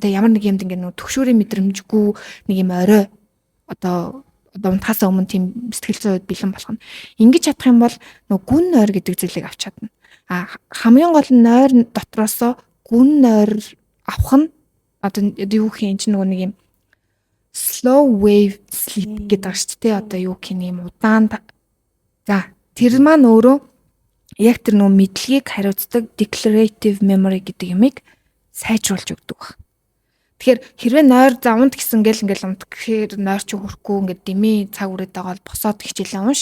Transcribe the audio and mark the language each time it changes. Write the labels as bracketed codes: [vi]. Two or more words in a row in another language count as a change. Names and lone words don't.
[mn] Тэ ямар нэг юмд ингээд нөгөө төгшөөрийн мэдрэмжгүй нэг юм орой одоо унтахаас өмнө тийм сэтгэл зүйд бэлэн болох нь. Ингэж чадах юм бол нөгөө гүн нойр гэдэг зүйлийг авч чадна. Хамгийн гол нь нойр дотроосоо гүн нойр авах нь одоо юу гэх юм чинь нөгөө нэг юм [en] slow wave sleep [mn] гэдэг байгаа шүү дээ. Одоо юу гэх юм удаан. За тэр маань өөрөө яг тэр нөгөө мэдлэгийг хариуцдаг [en] declarative memory [mn] гэдэг юмыг сайжруулж өгдөг баг. Тэгэхээр хэрвээ нойр завнд гэсэн ингээл унт гэхээр нойр чи хүрхгүй ингээд дими цаг үрээд байгаа бол босоод хичээлээ унш.